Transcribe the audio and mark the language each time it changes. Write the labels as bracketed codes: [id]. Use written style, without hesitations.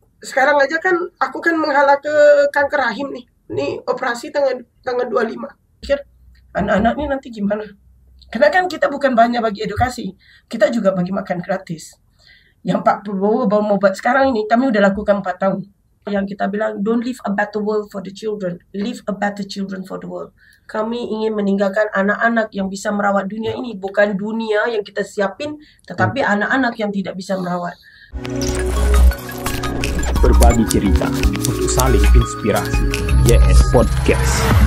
[id] Sekarang aja kan aku kan menghala ke kanker rahim nih. Ini operasi tanggal 25. Pikir anak-anak ini nanti gimana? Karena kan kita bukan banyak bagi edukasi, kita juga bagi makan gratis. Yang Pak Prabowo mau buat sekarang ini, kami udah lakukan 4 tahun. Yang kita bilang, [en] don't leave a better world for the children, leave a better children for the world. [id] Kami ingin meninggalkan anak-anak yang bisa merawat dunia ini, bukan dunia yang kita siapin, tetapi anak-anak yang tidak bisa merawat. Berbagi cerita untuk saling inspirasi. YS Podcast.